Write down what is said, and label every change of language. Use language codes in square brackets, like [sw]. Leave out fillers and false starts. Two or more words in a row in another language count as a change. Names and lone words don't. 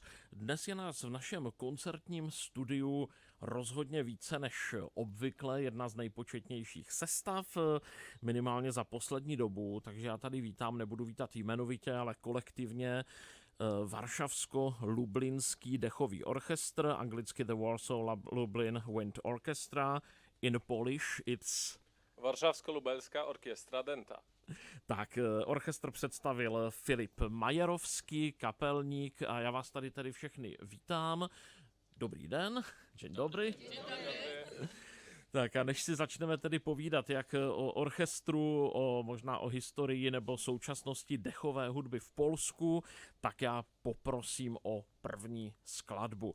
[cs] Dnes je nás v našem koncertním studiu rozhodně více než obvykle, jedna z nejpočetnějších sestav, minimálně za poslední dobu, takže já tady vítám, nebudu vítat jmenovitě, ale kolektivně Varšavsko-Lublinský dechový orchestr, anglicky The Warsaw Lublin Wind Orchestra, [en] in Polish it's [pl] Varšavsko-Lubelská orkiestra Denta. [cs] Tak, orchestr představil Filip Majerovský, kapelník, a já vás tady tedy všechny vítám. Dobrý den, [pl] dzień dobry. [cs] Tak a než si začneme tedy povídat jak o orchestru, možná o historii nebo současnosti dechové hudby v Polsku, tak já poprosím o první skladbu.